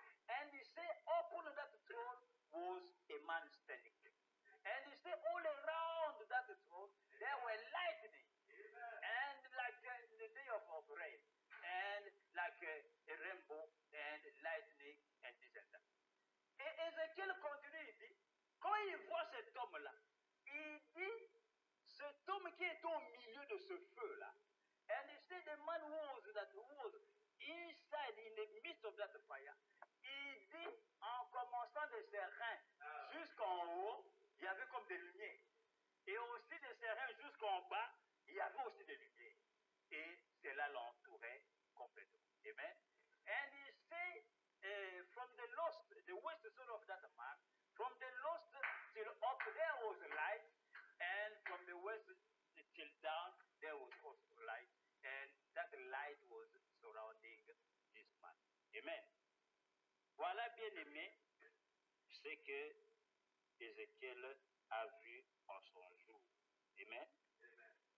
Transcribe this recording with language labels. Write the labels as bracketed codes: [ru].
[en] And he said, upon that throne was a man standing. And he said, all around that throne, there were lightning, and like in the day of rain, and like a rainbow, and lightning, and this and that. [fr] Et Ézéchiel continue, il dit, quand il voit cet homme-là, il dit, cet homme qui est au milieu de ce feu-là, [en] and he said the man who was inside, in the midst of that fire, [fr] il dit, en commençant de ses reins jusqu'en haut, il y avait comme des lumières. Et aussi de ses reins jusqu'en bas, il y avait aussi des lumières. Et cela l'entourait complètement. Amen. [en] And he said, from the west side of that man, from the lost till up there was light, and from the west till down there was also light, and that light was surrounding this man. Amen. [fr] Voilà, bien aimé, ce que Ézéchiel a vu en son jour. Amen. Amen.